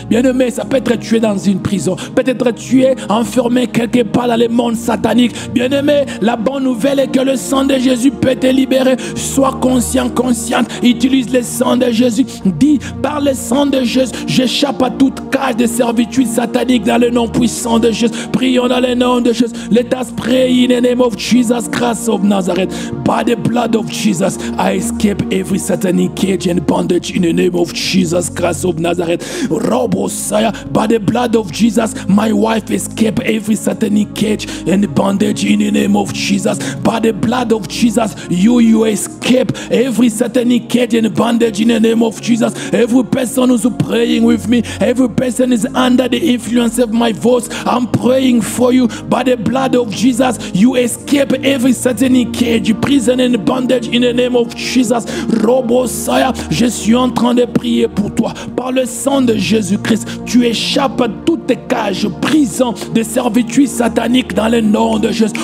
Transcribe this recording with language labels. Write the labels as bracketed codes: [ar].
[fr] Bien-aimé, ça peut être tu es dans une prison, peut-être tu es enfermé quelque part dans le monde satanique. Bien-aimé, la bonne nouvelle est que le sang de Jésus peut te libérer. Sois conscient, consciente, utilise le sang de Jésus. Dis, par le sang de Jésus, j'échappe à toute cage de servitude satanique dans le nom puissant de Jésus. Prions dans le nom de Jésus. [en] Let us pray in the name of Jesus Christ of Nazareth. By the blood of Jesus, I escape every satanic cage and bondage in the name of Jesus Christ of Nazareth. Robosaya, by the blood of Jesus, my wife escape every satanic cage and bondage in the name of Jesus. By the blood of Jesus, you escape every satanic cage and bondage in the name of Jesus. Every person who's praying with me, every person is under the influence of my voice. I'm praying for you. By the blood of Jesus, you escape every satanic cage, prison and bondage in the name of Jesus. [fr] Robosaya, je suis en train de prier pour toi. Par le sang de Jésus-Christ, tu échappes à toutes tes cages, prison de servitude satanique dans le nom de Jésus.